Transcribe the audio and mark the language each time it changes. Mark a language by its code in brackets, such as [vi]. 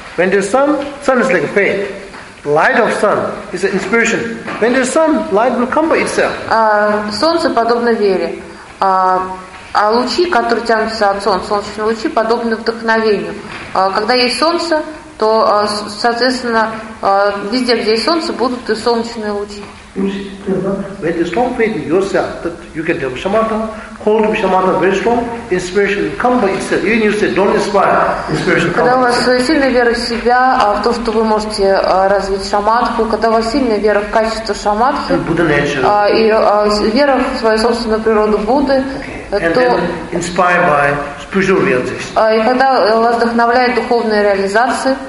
[en] When there's sun, sun is like a faith. Light of sun is an inspiration. When there's sun, light will come by itself. [ru] Солнце подобно вере. А лучи, которые тянутся от солнца, солнечные лучи, подобны вдохновению. Когда есть солнце, то, соответственно, везде, где есть солнце, будут и солнечные лучи. [en] When you strong faith in yourself, that you can develop shamatha, hold shamatha very strong, inspiration will come by itself. Even you say, don't inspire, inspiration comes. [ru] Когда у вас сильная вера в себя, в то, что вы можете развить шаматху, когда у вас сильная вера в качество шаматхи, и вера в свою собственную природу Будды, то [en] inspired by spiritual realization. [ru] И когда вас вдохновляет духовная реализация,